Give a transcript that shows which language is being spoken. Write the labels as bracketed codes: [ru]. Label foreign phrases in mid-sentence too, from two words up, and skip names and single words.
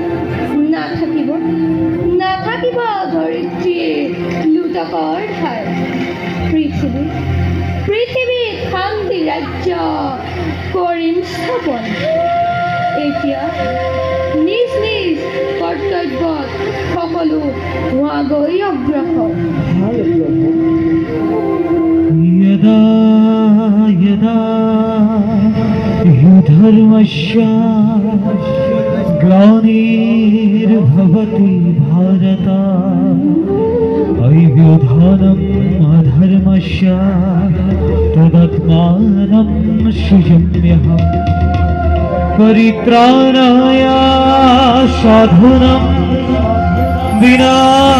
[as] নাথাকিব ধৰিত্ৰীৰ লুটকৰ ঠাই। পৃথিৱীত শান্তি ৰাজ্য কৰিম স্থাপন। এতিয়া নিজ নিজ কৰ্তব্যত সকলো হোৱাগৈ অগ্ৰসৰ। [sa] यदा यदा धर्मस्य ग्लानिर्भवति भारत अव्युत्थानम् अधर्मस्य तदात्मानं सृजाम्यहम् परित्राणाय साधूनां विनाशाय